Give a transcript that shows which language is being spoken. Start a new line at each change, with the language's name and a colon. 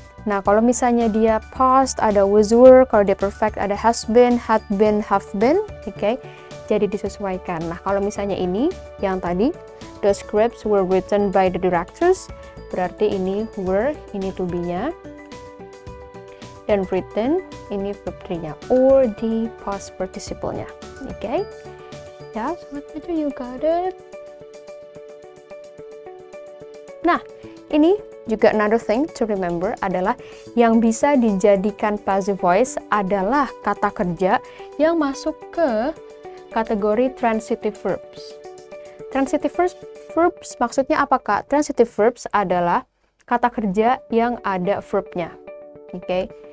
Indonesian: Nah, kalau misalnya dia past ada was were, kalau dia perfect ada has been, had been, have been, okay. Jadi disesuaikan. Nah, kalau misalnya ini yang tadi
English: the scripts were written by the directors,
Indonesian: berarti ini were, ini to be-nya. Dan written, ini verb 3-nya, or the past participle-nya. Okay? Ya, sobat belajar,
English: you got it.
Indonesian: Nah, ini juga
English: another thing to remember
Indonesian: adalah yang bisa dijadikan passive voice adalah kata kerja yang masuk ke kategori transitive verbs. Transitive verbs maksudnya apa, Kak? Transitive verbs adalah kata kerja yang ada verb-nya. Oke.